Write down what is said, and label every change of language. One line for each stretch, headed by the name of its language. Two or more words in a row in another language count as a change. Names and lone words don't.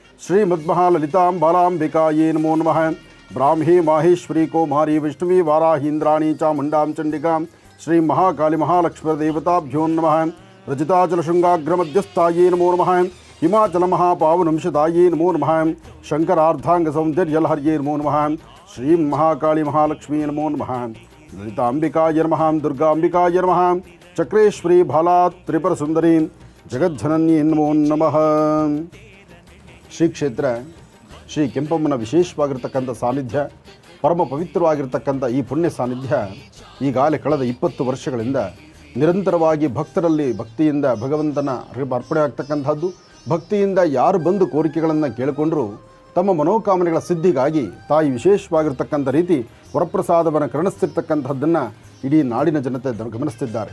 Sanskrit: श्रीमद्महाललिताम्बालाम्बिकायै नमो नमः ब्राह्मी माहेश्वरी कौमारी विष्णुवी वाराहीन्द्राणी चामुण्डां चण्डिकां श्री महाकाली महालक्ष्मीदेवताभ्यो नमः रजिताचलशृङ्गाग्रमध्यस्थायै नमो नमः हिमाचलमहापावनंशदायै नमो नमः शङ्करार्धाङ्गसौन्दर्यलहर्यै नमो नमः श्रीं महाकाली महालक्ष्मी नमो नमः ललिताम्बिकाय नमः दुर्गाम्बिकाय नमः चक्रेश्वरी भाला त्रिपुरसुन्दरी जगज्जनन्यै नमो नमः
Kannada: ಶ್ರೀ ಕ್ಷೇತ್ರ ಶ್ರೀ ಕೆಂಪಮ್ಮನ ವಿಶೇಷವಾಗಿರ್ತಕ್ಕಂಥ ಸಾನ್ನಿಧ್ಯ, ಪರಮ ಪವಿತ್ರವಾಗಿರ್ತಕ್ಕಂಥ ಈ ಪುಣ್ಯ ಸಾನ್ನಿಧ್ಯ ಈಗಾಗಲೇ ಕಳೆದ 20 ವರ್ಷಗಳಿಂದ ನಿರಂತರವಾಗಿ ಭಕ್ತರಲ್ಲಿ ಭಕ್ತಿಯಿಂದ ಭಗವಂತನ ಅರ್ಪಣೆ ಆಗ್ತಕ್ಕಂಥದ್ದು. ಭಕ್ತಿಯಿಂದ ಯಾರು ಬಂದು ಕೋರಿಕೆಗಳನ್ನು ಕೇಳಿಕೊಂಡರೂ ತಮ್ಮ ಮನೋಕಾಮನೆಗಳ ಸಿದ್ಧಿಗಾಗಿ ತಾಯಿ ವಿಶೇಷವಾಗಿರ್ತಕ್ಕಂಥ ರೀತಿ ವರಪ್ರಸಾದವನ್ನು ಕರುಣಿಸ್ತಿರ್ತಕ್ಕಂಥದ್ದನ್ನು ಇಡೀ ನಾಡಿನ ಜನತೆ ಗಮನಿಸ್ತಿದ್ದಾರೆ.